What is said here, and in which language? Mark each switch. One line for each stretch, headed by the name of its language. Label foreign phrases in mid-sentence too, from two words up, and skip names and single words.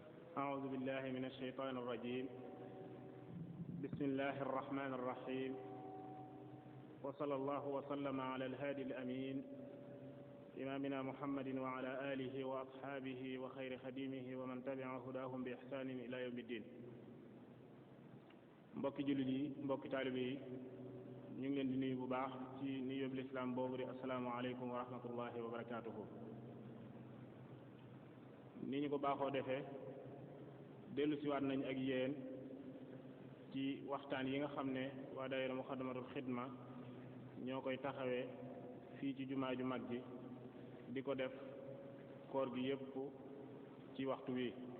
Arabic: أعوذ بالله من الشيطان الرجيم. بسم الله الرحمن الرحيم. وصلى الله وسلم على الهادي الأمين إمامنا محمد وعلى آله وأصحابه وخير خديمه ومن تبع هداهم بإحسان إلى يوم الدين.
Wolof: mbokki jullit yi mbokki taalibe yi ñu ngi leen di nuyu bu baax ci nuyoob lislaam boobu di asalaamaaleykum
Arabic: ورحمة الله وبركاته.
Wolof: ni ñu ko baaxoo defee dellu siwaat nañ ak yéen ci waxtaan yi nga xam ne waa daayira Muxaddamatul Xidma ñoo koy taxawee fii ci jumaa ju mag ji di ko def koor gi yépp ci waxtu wi.